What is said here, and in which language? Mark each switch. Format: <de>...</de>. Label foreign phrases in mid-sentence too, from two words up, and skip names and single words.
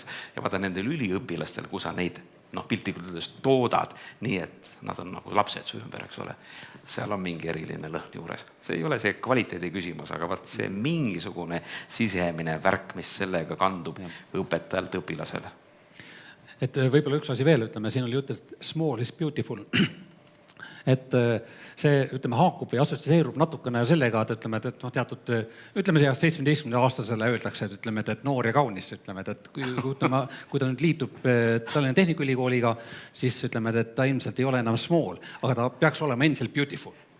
<et>Ja vaata nendel üliõpilastel, kus sa neid piltlikult üles toodad, nii et nad on nagu lapsed su ümber, eks ole. Seal on mingi eriline lõhn juures. See ei ole see kvaliteedi küsimus, aga vaat see mingisugune sisemine värk, mis sellega kandub õpetajalt õpilasele. Et võib-olla üks asi veel, ütleme, siin oli jutt, et</et> <en>small is beautiful.</en> <et>Et see, ütleme, haakub või assotsieerub natukene sellega, et ütleme, et teatud, ütleme, 17-aastasele öeldakse, et ütleme, et noor ja kaunis, ütleme, et kui ta nüüd liitub Tallinna Tehnikaülikooliga, siis ütleme, et ta ilmselt ei ole enam small, aga ta peaks olema endiselt beautiful.</et>